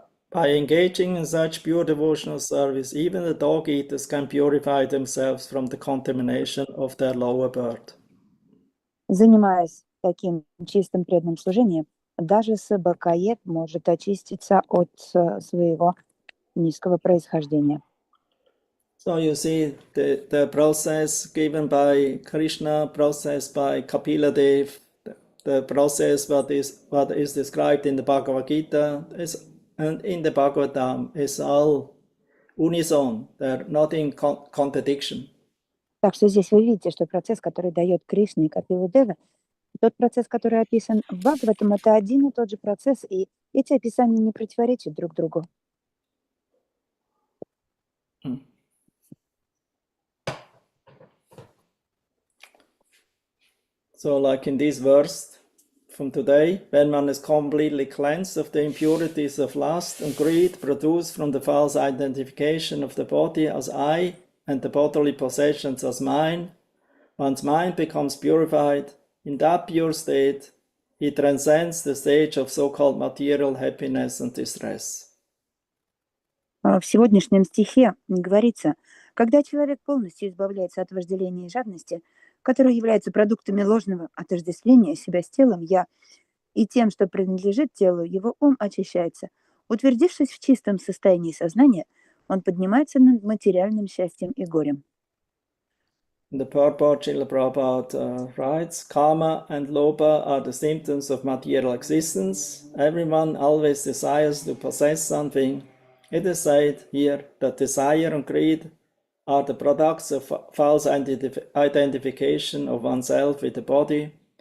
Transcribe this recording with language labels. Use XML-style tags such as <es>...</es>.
<en>By engaging in such pure devotional service, even the dog eaters can purify themselves from the contamination of their lower birth.</en> <ru>Занимаясь таким чистым преданным служением, даже собакоед может очиститься от своего низкого происхождения.</ru> <en>So you see the process given by Krishna, process by Kapila Dev, the process what is described in the Bhagavad Gita and in the Bhagavatam is all unison. They're not in contradiction.</en> <ru>Так что здесь вы видите, что процесс, который дает Кришна и Капила Дева, тот процесс, который описан в Бхагаватам, это один и тот же процесс, и эти описания не противоречат друг другу.</ru> <en>So like in this verse from today, when one is completely cleansed of the impurities of lust and greed produced from the false identification of the body as I and the bodily possessions as mine, one's mind becomes purified. In that pure state, he transcends the stage of so-called material happiness and distress.</en> <ru>В сегодняшнем стихе говорится, когда человек полностью избавляется от вожделения и жадности, которые являются продуктами ложного отождествления себя с телом «я», и тем, что принадлежит телу, его ум очищается. Утвердившись в чистом состоянии сознания, он поднимается над материальным счастьем и горем.</ru> <en>The purport Srila Prabhupada writes, Karma and Loba are the symptoms of material existence. Everyone always desires to possess something. It is said here that desire and greed are the products of false identification of oneself with the body.</en>